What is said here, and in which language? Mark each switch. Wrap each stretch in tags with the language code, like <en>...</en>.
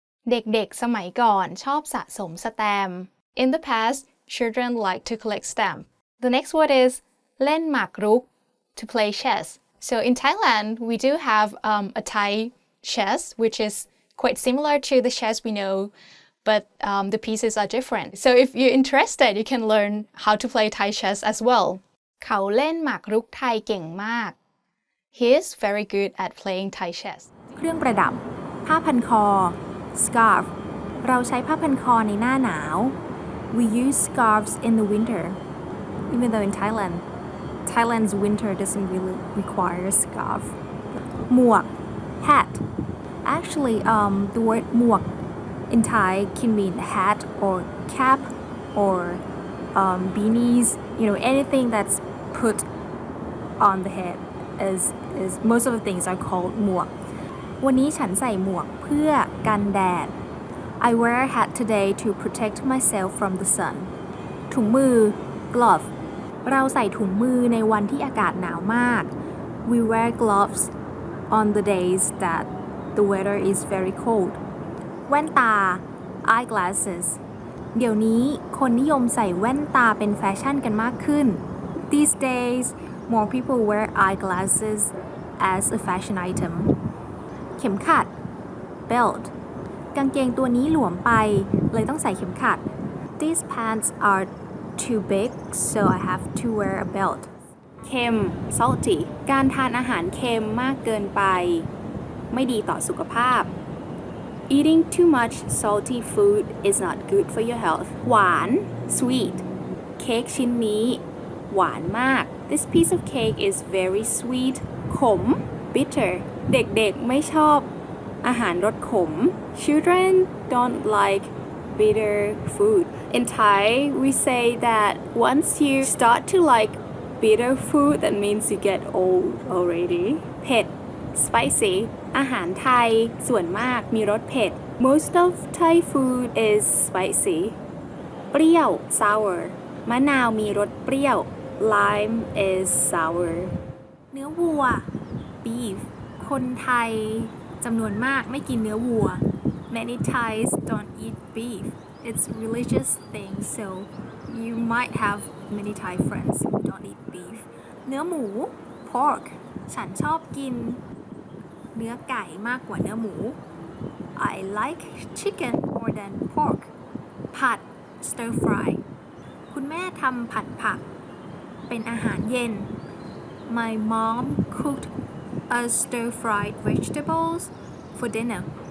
<th>เด็กๆ สมัยก่อนชอบสะสมสแตมป์</th> <en>In the past, children like to collect stamps. The next word is</en> <th>เล่นหมากรุก</th> <en>to play chess. So in Thailand, we do have a Thai chess, which is quite similar to the chess we know, but the pieces are different. So if you're interested, you can learn how to play Thai chess as well.</en> <th>เขาเล่นหมากรุกไทยเก่งมาก</th> <en>He is very good at playing Thai chess.</en> <th>เครื่องประดับ ผ้าพันคอ scarf เราใช้ผ้าพันคอในหน้าหนาว</th> <en>We use scarves in the winter even though in Thailand's winter doesn't really require a scarf. หมวก hat. Actually, the word หมวก in Thai can mean hat or cap or beanies. Anything that's put on the head is most of the things are called หมวก</en> <th>วันนี้ฉันใส่หมวกเพื่อกันแดด</th> <en>I wear a hat today to protect myself from the sun.</en> <th>ถุงมือ glove. เราใส่ถุงมือในวันที่อากาศหนาวมาก</th> <en>We wear gloves on the days that the weather is very cold. แว่นตา eyeglasses.</en> <th>เดี๋ยวนี้คนนิยมใส่แว่นตาเป็นแฟชั่นกันมากขึ้น</th> <en>These days, more people wear eyeglasses as a fashion item. เข็มขัด belt.</en> <th>กางเกงตัวนี้หลวมไปเลยต้องใส่เข็มขัด</th> <en>These pants are too big, so I have to wear a belt.</en> <th>เค็ม salty. การทานอาหารเค็มมากเกินไปไม่ดีต่อสุขภาพ</th> <en>Eating too much salty food is not good for your health. หวาน sweet.</en> <th>เค้กชิ้นนี้หวานมาก</th> <en>This piece of cake is very sweet.</en> <th>ขม bitter. เด็กๆไม่ชอบอาหารรสขม</th> <en>Children don't like bitter food. In Thai, we say that once you start to like bitter food, that means you get old already.</en> <th>เผ็ด spicy. อาหารไทยส่วนมากมีรสเผ็ด</th> <en>Most of Thai food is spicy.</en> <th>เปรี้ยว sour. มะนาวมีรสเปรี้ยว</th> <en>Lime is sour.</en> <th>เนื้อวัว beef. คนไทยจำนวนมากไม่กินเนื้อวัว</th> <en>Many Thais don't eat beef. It's a religious thing, so you might have many Thai friends who don't eat beef.</en> <th>เนื้อหมู pork. ฉันชอบกินเนื้อไก่มากกว่าเนื้อหมู</th> <en>I like chicken more than pork. ผัด stir fry.</en> <th>คุณแม่ทำผัดผักเป็นอาหารเย็น</th> <en>My mom cooked us stir-fried vegetables for dinner.</en>